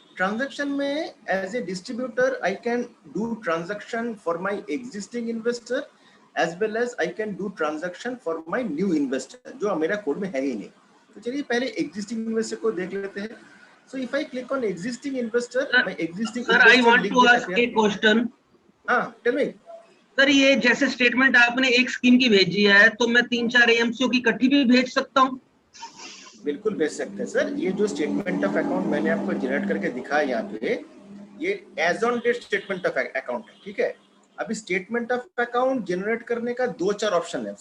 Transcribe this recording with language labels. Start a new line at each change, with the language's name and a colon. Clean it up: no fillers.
English: Transaction में as a distributor I can do transaction for my existing investor as well as I can do transaction for my new investor
Hindi: जो मेरा code में है ही नहीं. तो चलिए पहले existing investor को देख लेते हैं.
English: So if I click on existing investor, my existing sir, I want to ask a question. हाँ, tell me.
Hindi: सर ये जैसे स्टेटमेंट आपने एक स्कीम की भेजी है तो मैं 3-4 एएमसीओ की इकट्ठी भी भेज सकता हूँ? बिल्कुल भेज सकते हैं सर. ये जो स्टेटमेंट ऑफ अकाउंट मैंने आपको जनरेट करके दिखाया यहाँ पे, ये as on date statement of account है. ठीक है, अभी स्टेटमेंट ऑफ अकाउंट जनरेट करने का 2-4 ऑप्शन है.